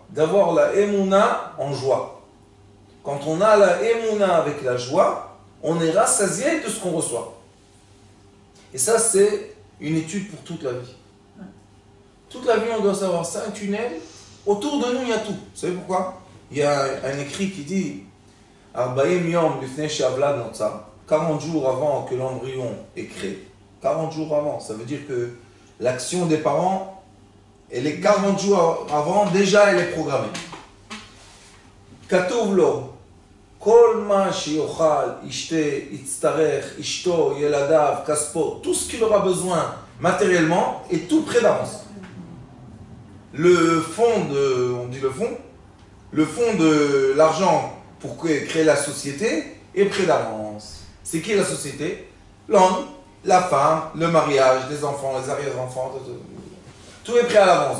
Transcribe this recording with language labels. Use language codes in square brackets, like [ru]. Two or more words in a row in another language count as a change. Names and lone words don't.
[fr] D'avoir la Emouna en joie. Quand on a la Emouna avec la joie, on est rassasié de ce qu'on reçoit. Et ça, c'est une étude pour toute la vie. Toute la vie, on doit savoir, c'est un tunnel, Autour de nous, il y a tout. Vous savez pourquoi? Il y a un écrit qui dit [he] 40 יום לפני שהוולד נוצר, [fr] 40 jours avant que l'embryon est créé. 40 jours avant, ça veut dire que l'action des parents, elle est 40 jours avant, déjà elle est programmée. [he] כתוב לו, כל מה שיאכל, ישתה, יצטרך, אשתו, ילדיו, כספו, [fr] tout ce qu'il aura besoin matériellement est tout près d'avance. Le fond de, on dit le fond de l'argent pour créer la société est près d'avance. C'est qui la société? L'homme, la femme, le mariage, les enfants, les arrière-enfants, tout est prêt à l'avance.